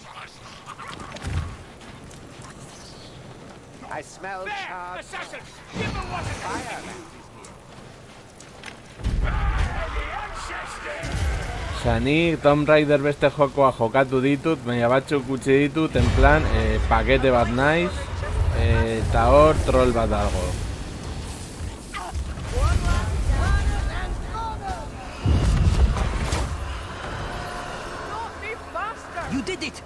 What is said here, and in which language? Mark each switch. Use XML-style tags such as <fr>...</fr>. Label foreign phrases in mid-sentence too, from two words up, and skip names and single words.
<en>I smell There, charred assassins! Give them what it fire.</en> <eu>Osea, ni Tomb Raider beste jokoa jokatu ditut, baina batzuk utzi ditut,</eu> <es>en plan,</es> <eu>pakete bat naiz, eta hor troll bat dago.</eu> <en>You did it!</en>